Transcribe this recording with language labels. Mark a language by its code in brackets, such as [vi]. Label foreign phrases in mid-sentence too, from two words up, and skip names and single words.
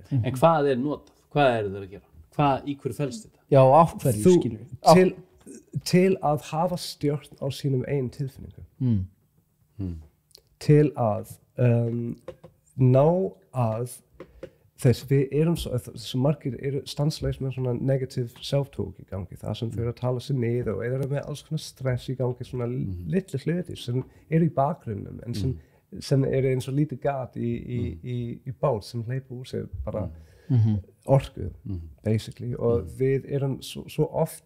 [is] En hvað notað? Hvað þeir að gera? Í hverju felst þetta? Já, af hverju skilur til að hafa stjórn á sínum eigin tilfinningum. Til að ná að við erum svo margir stanslaust með svona [en] negative self-talk [is] í gangi, það sem þau eru að tala sig niður og eru með alls konar stress í gangi, svona litlu hluti sem eru í bakgrunnum en sem eru eins og lítið gat í bát sem hleypa úr sér bara orku, basically, og við erum svo oft,